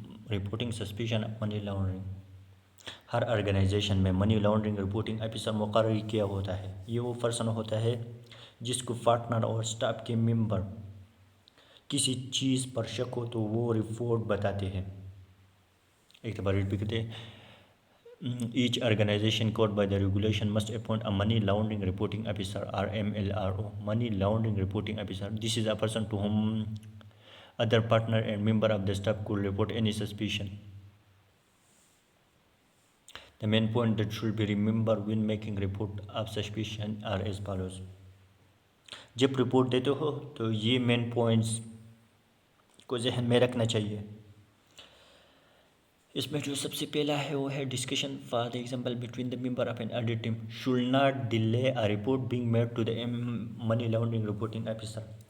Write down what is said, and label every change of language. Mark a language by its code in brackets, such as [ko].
[hi] Reporting suspicion of money laundering, हर organisation में money laundering reporting officer मुकर्रर किया होता है। ये वो पर्सन होता है जिसको पार्टनर और स्टाफ के मेंबर किसी चीज़ पर शक हो तो वो रिपोर्ट बताते हैं। एक बार रिपीट करते हैं। [en] Each organization covered by the regulation must appoint a money laundering reporting officer or MLRO. Money laundering reporting officer. This is a person to whom other partner and member of the staff could report any suspicion. The main point that should be remembered when making report of suspicion are as follows. [hi] जब report देते हो तो ये main points को जहन में रखना चाहिए। इसमें जो सबसे पहला है वो है [en] Discussion for the example between the member of an audit team should not delay a report being made to the money laundering reporting officer.